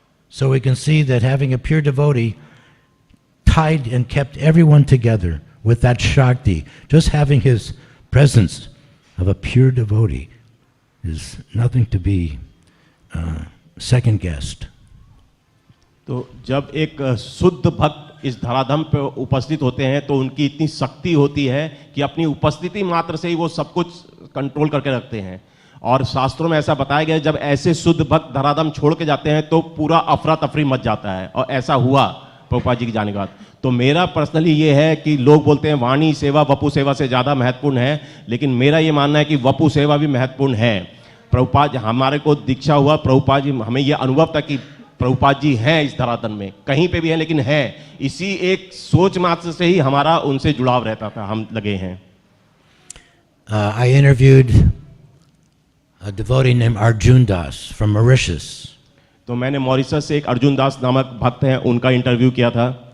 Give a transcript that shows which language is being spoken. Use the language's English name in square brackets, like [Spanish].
[English] So we can see that having a pure devotee tied and kept everyone together with that Shakti, just having his presence of a pure devotee is nothing to be second guessed. [Hindi] तो जब एक शुद्ध भक्त इस धराधाम पे उपस्थित होते हैं तो उनकी इतनी शक्ति होती है कि अपनी उपस्थिति मात्र से ही वो सब कुछ कंट्रोल करके रखते हैं। और शास्त्रों में ऐसा बताया गया है, जब ऐसे शुद्ध भक्त धराधाम छोड़ के जाते हैं तो पूरा अफरा तफरी मच जाता है, और ऐसा हुआ प्रभुपाद जी के जाने के बाद। तो मेरा पर्सनली ये है कि लोग बोलते हैं वाणी सेवा वपु सेवा से ज़्यादा महत्वपूर्ण है, लेकिन मेरा ये मानना है कि वपु सेवा भी महत्वपूर्ण है। प्रभुपाद हमारे को दीक्षा हुआ, प्रभुपाद जी हमें ये अनुभव था कि प्रभुपाद जी हैं इस धरातल में, कहीं पे भी हैं लेकिन हैं, इसी एक सोच मात्र से ही हमारा उनसे जुड़ाव रहता था, हम लगे हैं। [English] I interviewed a devotee named Arjun Das from Mauritius. [Hindi] तो मैंने मॉरिशस से एक अर्जुन दास नामक भक्त हैं, उनका इंटरव्यू किया था।